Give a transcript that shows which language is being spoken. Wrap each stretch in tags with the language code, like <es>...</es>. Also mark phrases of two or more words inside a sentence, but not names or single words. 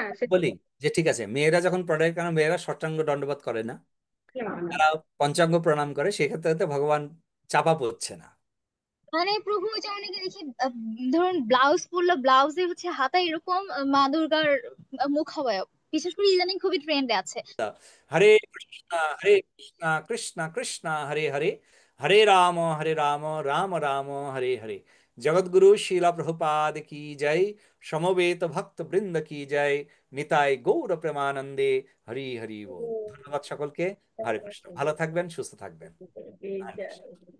<bn>বলি যে ঠিক আছে, মেয়েরা যখন পড়ে, কারণ মেয়েরা ষষ্ঠাঙ্গ দণ্ডবোধ করে না, তারা পঞ্চাঙ্গ প্রণাম করে, সেক্ষেত্রে তো ভগবান চাপা পড়ছে না। মানে প্রভু, ওই যে অনেকে দেখি ধরুন ব্লাউজ পরলো, ব্লাউজে হচ্ছে হাতা এরকম মা দুর্গার মুখাবয়ব, বিশেষ করে ইদানিং খুবই ট্রেন্ডে আছে।</bn> <sa>হরে কৃষ্ণ হরে কৃষ্ণ কৃষ্ণ কৃষ্ণ হরে হরে, হরে রাম রাম রাম হরে হরে,</sa> <bn>जगद्गुरु শিলা প্রভুপাদ কি জয়, সমবেত ভক্ত বৃন্দ কি জয়, নিতাই গৌর প্রেমানন্দে, হরি হরি বল। ধন্যবাদ সকলকে। হরে কৃষ্ণ। ভালো থাকবেন, সুস্থ থাকবেন। হরে কৃষ্ণ।</bn>